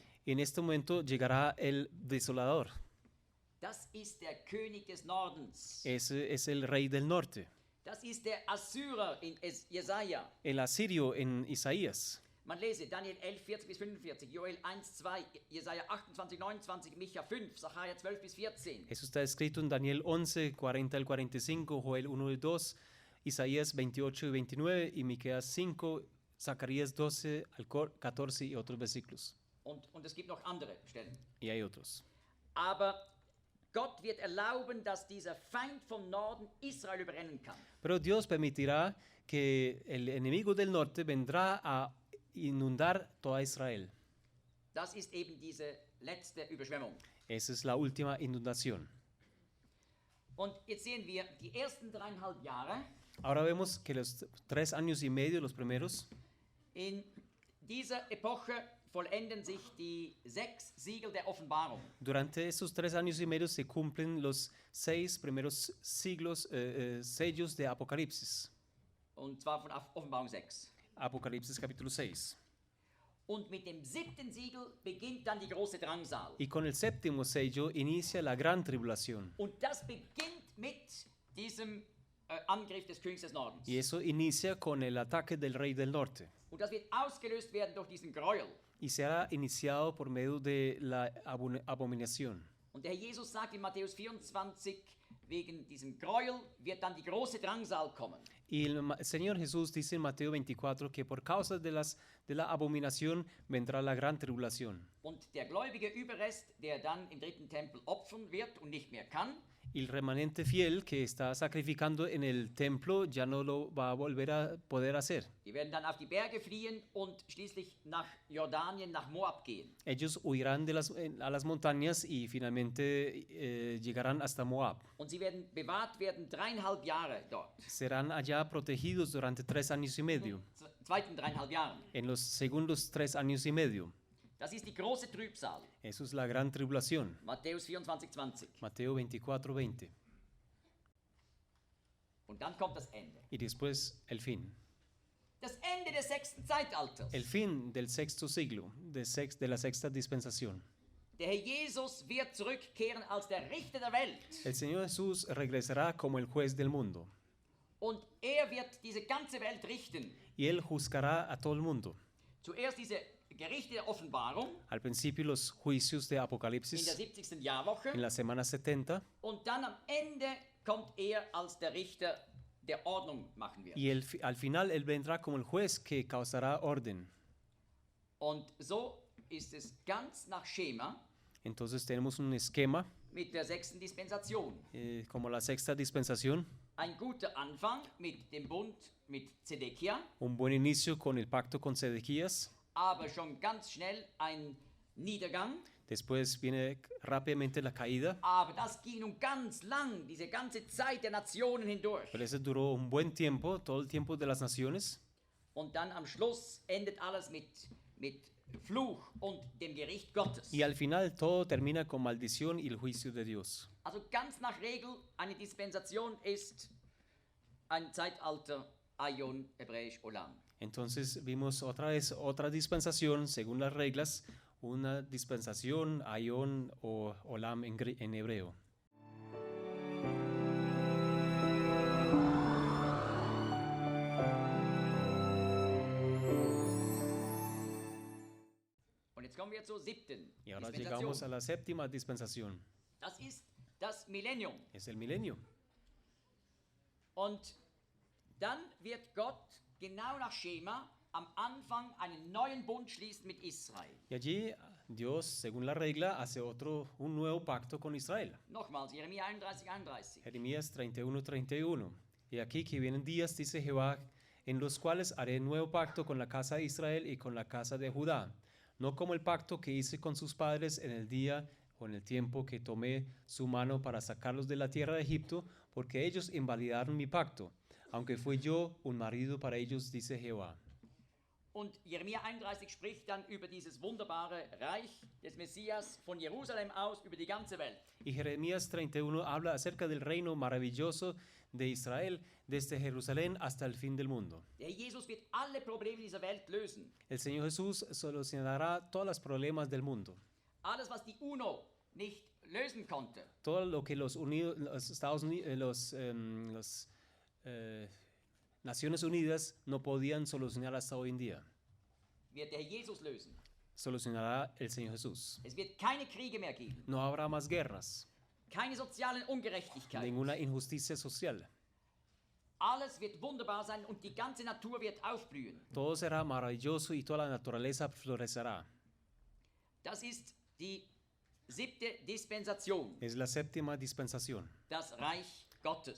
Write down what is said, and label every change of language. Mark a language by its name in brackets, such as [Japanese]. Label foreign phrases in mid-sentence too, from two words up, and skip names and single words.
[Spanish] Y en este momento llegará el desolador. [German] Das ist der König des Nordens. [Spanish] Ese es el rey del norte. [German] Das ist der Assyrer in Jesaja. [Spanish] El asirio en Isaías. [German] Man lese Daniel 11, 40 bis 45, Joel 1, 2, Jesaja 28, 29, Micha 5, Sacharja 12 bis 14. [Spanish] Eso está escrito en Daniel 11, 40 al 45, Joel 1 y 2, Isaías 28 y 29 y Miqueas 5, Zacarías 12 al 14 y otros versículos. [German] Und es gibt noch andere Stellen. [Spanish] Y hay otros. [German] Aber Gott wird erlauben, dass dieser Feind vom Norden Israel überrennen kann. [Spanish] Pero Dios permitirá que el enemigo del norte vendrá a inundar toda Israel. [German] Das ist eben diese letzte Überschwemmung. [Spanish] Esa es la última inundación. [German] Und jetzt sehen wir die ersten 3,5 Jahre. [Spanish] Ahora vemos que los 3 años y medio, los primeros, [German] In dieser Epoche vollenden sich die 6 Siegel der Offenbarung. [Spanish] durante estos 3 años y medio se cumplen los 6 primeros sellos de Apocalipsis. [German] Und zwar von Offenbarung 6. [Spanish] Apocalipsis capítulo 6. [German] Und mit dem 7. Siegel beginnt dann die große Drangsal. [Spanish] Y con el séptimo sello inicia la gran tribulación. [German] Und das beginnt mit diesem Angriff des Königs des Nordens. [Spanish] Y eso inicia con el ataque del rey del norte. [German] Und das wird ausgelöst werden durch diesen Gräuel. [Spanish] Y será iniciado por medio de la abominación. [German] Und der Herr Jesus sagt in Matthäus 24, wegen diesem Gräuel wird dann die große Drangsal kommen. [Spanish] Y el Señor Jesús dice en Mateo 24 que por causa de la abominación vendrá la gran tribulación. [German] Und der gläubige Überrest, der dann im dritten Tempel opfern wird und nicht mehr kann, [Spanish] Y el remanente fiel que está sacrificando en el templo ya no lo va a volver a poder hacer. [German] die werden dann auf die Berge fliehen und schließlich nach Jordanien, nach Moab gehen. [Spanish] Ellos huirán a las montañas y finalmente llegarán hasta Moab. [German] Und sie werden bewahrt werden 3,5 Jahre dort. [Spanish] Serán allá protegidos durante 3 años y medio. [German] Zweiten 3,5 Jahren. [Spanish] En los segundos 3 años y medio. [German] Das ist die große Trübsal. [Spanish] Eso es la gran tribulación. [German] Matthäus 24, 20. [Spanish] Mateo 24, 20. [German] Und dann kommt das Ende. [Spanish] Y después el fin. [German] Das Ende des 6. Zeitalters. [Spanish] El fin del sexto siglo, de la sexta dispensación. [German] Der Herr Jesus wird zurückkehren als der Richter der Welt. [Spanish] El Señor Jesús regresará como el juez del mundo. [German] Und er wird diese ganze Welt richten. [Spanish] Y Él juzgará a todo el mundo. [German] Zuerst diese Gerichte der Offenbarung [Spanish] Al principio los juicios de [German] in der [Spanish] Apocalipsis [German] 70. Jahrwoche. [Spanish] en la semana 70 [German] Und dann am Ende kommt er als der Richter, der Ordnung machen wird. [Spanish] y al final Él vendrá como el juez que causará orden. [German] Und so ist es ganz nach Schema [Spanish] Entonces tenemos un esquema [German] mit der 6. Dispensation. [Spanish] como la sexta dispensación, [German] Ein guter Anfang mit dem Bund mit Zedekia, [Spanish] un buen inicio con el pacto con Sedequías, [German] aber schon ganz schnell ein Niedergang. [Spanish] después viene rápidamente la caída, [German] Aber das ging nun ganz lang, diese ganze Zeit der Nationen hindurch. [Spanish] pero eso duró un buen tiempo, todo el tiempo de las naciones, [German] Und dann am Schluss endet alles mit Fluch und dem Gericht Gottes. [Spanish] Y al final todo termina con maldición y el juicio de Dios. [German] Also ganz nach Regel, eine Dispensation ist ein Zeitalter Aion, hebräisch Olam. [Spanish] Entonces vimos otra vez otra dispensación según las reglas, una dispensación, Aion o Olam en hebreo. [German] Und jetzt kommen wir zur 7. [Spanish] Y ahora llegamos a la séptima dispensación. [German] Das ist das Millennium. [Spanish] Es el milenio. [German] Und dann wird Gott genau nach Schema am Anfang einen neuen Bund schließen mit Israel. [Spanish] Y allí Dios, según la regla, hace un nuevo pacto con Israel. [German] Nochmals, Jeremia 31. [Spanish] Jeremías 31:31. Y aquí que vienen días, dice Jehová, en los cuales haré nuevo pacto con la casa de Israel y con la casa de Judá, no como el pacto que hice con sus padres en el día o en el tiempo que tomé su mano para sacarlos de la tierra de Egipto, porque ellos invalidaron mi pacto, aunque fui yo un marido para ellos, dice Jehová. [German] Und Jeremia 31 spricht dann über dieses wunderbare Reich des Messias von Jerusalem aus über die ganze Welt. [Spanish] Y Jeremías 31 habla acerca del reino maravilloso de Israel desde Jerusalén hasta el fin del mundo. [German] Der Jesus wird alle Probleme dieser Welt lösen. [Spanish] El Señor Jesús solucionará todos los problemas del mundo. [German] Alles, was die UNO nicht lösen konnte, [Spanish] Todo lo que los Estados Unidos, Naciones Unidas no podían solucionar hasta hoy en día, [German] wird der Herr Jesus lösen. [Spanish] solucionará el Señor Jesús. [German] Es wird keine Kriege mehr geben, [Spanish] No habrá más guerras, [German] keine sozialen Ungerechtigkeiten. [Spanish] ninguna injusticia social. [German] Alles wird wunderbar sein und die ganze Natur wird aufblühen. [Spanish] Todo será maravilloso y toda la naturaleza florecerá. [German] Das ist die 7. Dispensation, [Spanish] Es la séptima dispensación, [German] das Reich Gottes.